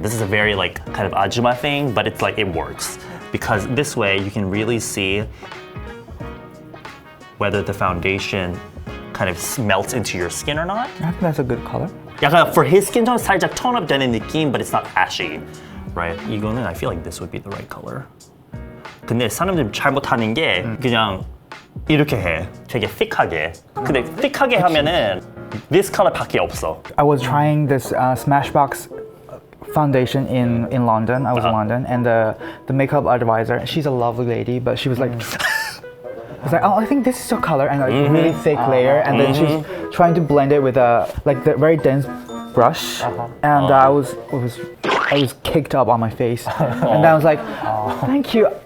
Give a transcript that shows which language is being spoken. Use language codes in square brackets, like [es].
[en] This is a very like kind of ajuma thing, but it's like it works because this way you can really see whether the foundation kind of melts into your skin or not. I think that's a good color. [ko] 약간 [en] for his skin tone [ko] 살짝 [en] tone up [ko] 되는 느낌, [en] but it's not ashy, right? [ko] 이거는 [en] I feel like this would be the right color. [ko] 근데 사람들이 잘못하는 게 그냥 이렇게 해, 되게 thick하게. 근데 thick하게 하면은 [en] this color [ko] 밖에 없어. [en] I was trying this Smashbox foundation in London. I was in London, and the makeup advisor, she's a lovely lady, but she was like, I was like, oh, I think this is your color, and like really thick layer, and then she's trying to blend it with a like the very dense brush, and I was kicked up on my face, and I was like, thank you.